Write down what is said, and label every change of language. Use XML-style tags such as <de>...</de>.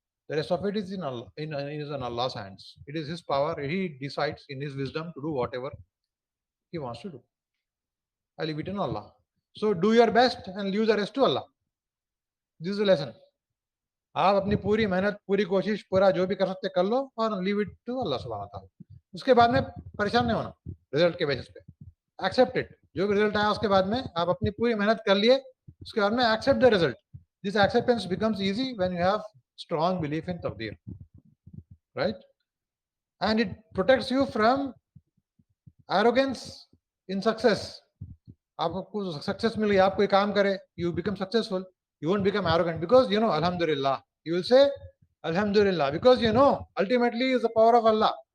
<en>The rest of it is in Allah's hands. It is His power. He decides in His wisdom to do whatever He wants to do. I leave it in Allah. So do your best and leave the rest to Allah. This is the lesson.</en> <hi>आप अपनी पूरी मेहनत, पूरी कोशिश, पूरा जो भी कर सकते कर लो और</hi> <en>leave it to</en> <hi>अल्लाह सुब्हानहू व तआला. उसके बाद में परेशान नहीं होना रिजल्ट के बेसिस पे.</hi> <en>Accept it.</en> <hi>जो भी रिजल्ट आया उसके बाद में आप अपनी पूरी मेहनत कर लिए, उसके बाद में</hi> <en>Accept the result. This acceptance becomes easy when you have strong belief in taqdeer, right? And it protects you from arrogance in success.</en> <hi>आपको सक्सेस मिल गई, आप कोई काम करे,</hi> <en>you become successful, you won't become arrogant because you know alhamdulillah. You will say alhamdulillah because you know ultimately is the power of Allah.</en>